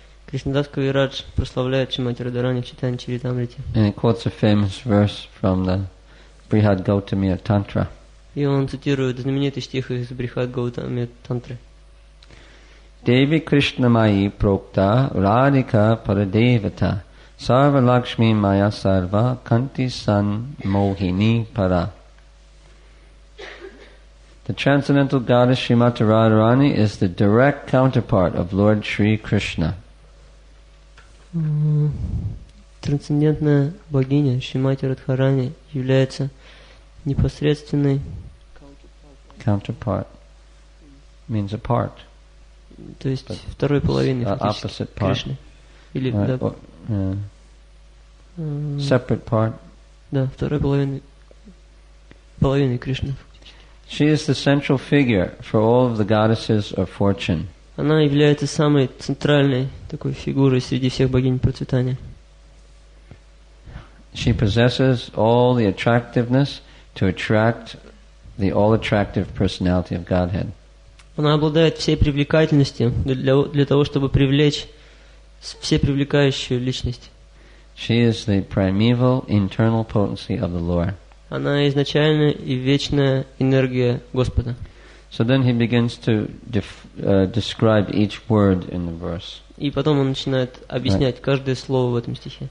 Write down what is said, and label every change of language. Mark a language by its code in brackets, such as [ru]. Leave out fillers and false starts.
[ru] Кришнадас Кавирадж прославляет Шримати Радхарани в Чайтанья Чаритамрите. [en] And he quotes a famous verse from the Brihad Gautamiya Tantra. [ru] И он цитирует знаменитый стих из Брихад Гаутамия Тантры. [sa] Devi Krishna Mayi Prokta Radhika Paradevata Sarva Lakshmi Maya Sarva Kanti San Mohini Para. [en] The transcendental goddess Srimati Radharani is the direct counterpart of Lord Shri Krishna. [ru] Трансцендентная богиня Шримати Радхарани является непосредственной [en] Counterpart means a part. [ru] То есть второй половиной фактически Кришны. Или [en] separate part. [ru] Да, второй половиной Кришны. [en] She is the central figure for all of the goddesses of fortune. [ru] Она является самой центральной такой фигурой среди всех богинь процветания. [en] She possesses all the attractiveness to attract the all-attractive personality of Godhead. [ru] Она обладает всей привлекательностью для того, чтобы привлечь всепривлекающую личность. [en] She is the primeval internal potency of the Lord. [ru] Она изначальная и вечная энергия Господа. [en] So then he begins to describe each word in the verse. [ru] И потом он начинает объяснять каждое слово в этом стихе.